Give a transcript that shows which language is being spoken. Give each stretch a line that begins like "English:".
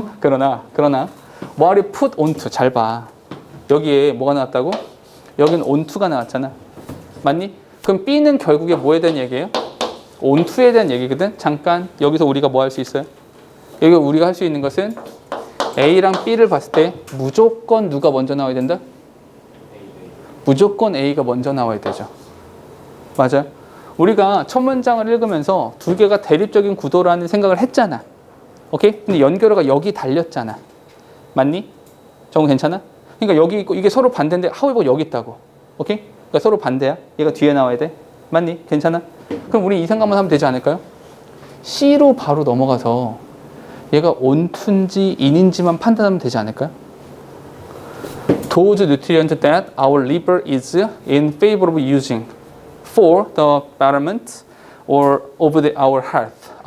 Korean: 그러나
English: what you put onto
Korean: 잘 봐. 여기에 뭐가 나왔다고? 여기는 onto가 나왔잖아. 맞니? 그럼 B는 결국에 뭐에 대한 얘기예요? onto에 대한 얘기거든. 잠깐 여기서 우리가 뭐 할 수 있어요? 여기 우리가 할 수 있는 것은 A랑 B를 봤을 때 무조건 누가 먼저 나와야 된다? 무조건 A가 먼저 나와야 되죠. 맞아요? 우리가 첫 문장을 읽으면서 두 개가 대립적인 구도라는 생각을 했잖아. 오케이? 근데 연결어가 여기 달렸잖아. 맞니? 정우 괜찮아? 그러니까 여기 있고 이게 서로 반대인데 however 여기 있다고. 오케이? 그러니까 서로 반대야. 얘가 뒤에 나와야 돼. 맞니? 괜찮아? 그럼 우리 이 생각만 하면 되지 않을까요? C로 바로 넘어가서 얘가 onto인지 in인지만 판단하면 되지 않을까요?
English: Those nutrients that our liver is in favor of using for the betterment or of our health.